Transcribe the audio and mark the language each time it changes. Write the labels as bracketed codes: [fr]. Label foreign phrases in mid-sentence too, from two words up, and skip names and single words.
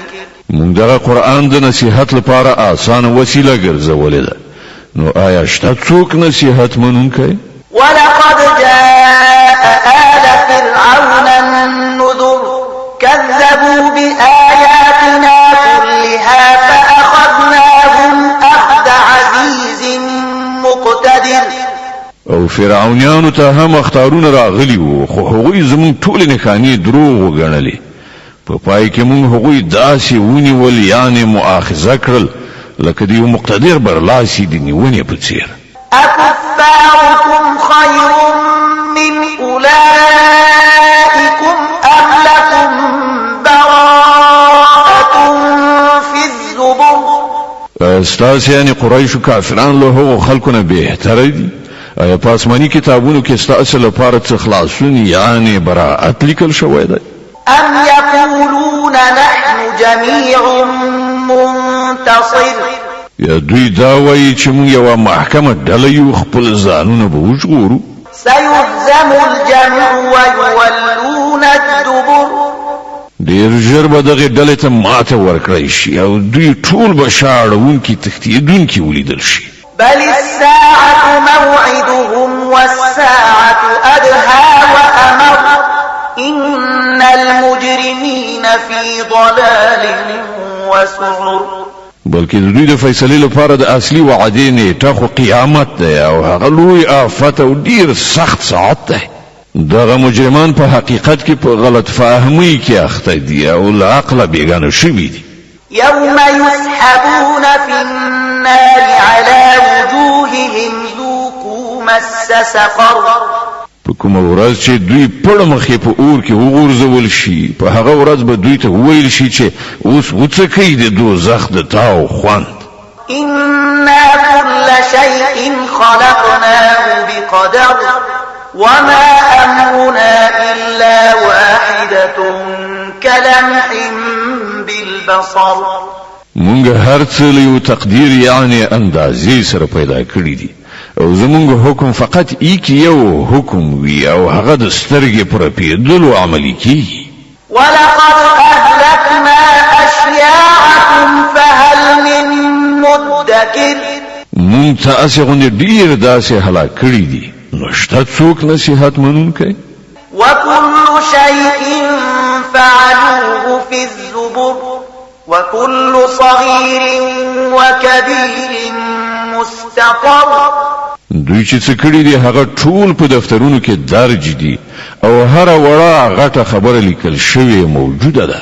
[ps] موږ دغه قرآن د نصیحت لپاره آسانه وسیله ګرځولې ده، نو آیا شته څوک نصیحت منونکی؟ [ar] ولقد جاء آل فرعون النذر كذبوا بآياتنا كلها فأخذناهم أخذ عزيز مقتدر. [ps] او فرعونانو ته هم اخطارونه راغلي وو، خو هغوی زموږ ټولې نښانې دروغ وګڼلې. په پای کې موږ هغوی داسې ونیول، یعنې مؤاخذه کړل لکه د یو مقتدر برلاسي د نیونې په څېر. [ar] أكفاركم خير من أولئكم أم لكم براءة في الزبر. [ps] ستاسې یعنې قریشو کافران له هغو خلکو نه بهتره دي؟ آیا په آسماني کتابونو کې ستاسې لپاره څه خلاصون یعنې براءت لیکل شوی دی؟ [ar] أم يقولون نحن جميع منتصر. [ps] یا دوی دا وایي چې موږ یوه محکمه ډله یو، خپل ځانونه به وژغورو. [ar] سيهزم الجمع ويولون الدبر. [ps] ډېر ژر به دغې ډلې ته ماته ورکړی شي او دوی ټول به شاړونکي تښتېدونکي ولیدل شي. [ar] بل الساعة موعدهم والساعة أدهى وأمر. إن المجرمين في ضلال وسعر. [ps] بلکې د دوی د فیصلې لپاره د اصلي وعدې نیټه خو قیامت دی او هغه لوی آفت او ډیر سخت ساعت دی. دغه مجرمان په حقیقت کې په غلط فهمۍ کې اخته دي او له عقله بیګانه شوي دي. [ar] يوم يسحبون في النار على وجوههم ذوقوا مس سقر. [ps] په کومه ورځ چې دوی پړ مخې په اور کې وغورځول شي، په هغه ورځ به دوی ته وویل شي چې اوس وڅکئ د دوزخ د تاو خوند. [ar] إنا كل شيء خلقناه بقدر وما أمرنا إلا واحدة كلمح بالبصر. [ps] مونږ هر څه له یو تقدیر یعنې اندازې سره پیدا کړي دي او زمونږ حکم فقط یو حکم وي او هغه د سترګې پر پیدلو عملي کیږي. [ar] ولقد أهلكنا أشياعكم فهل من مدكر. [ps] مونږ تاسې غوندې ډېر داسې هلاک کړي دي، نو شته څوک نصیحت منونکی؟ [ar] وكل شيء فعلوه في الزبر وكل صغير وكبير مستقر. [ps] دوی چې څه کړي دي هغه ټول په دفترونو کې درج دي او هر وړه غټه خبره لیکل شوې موجوده ده.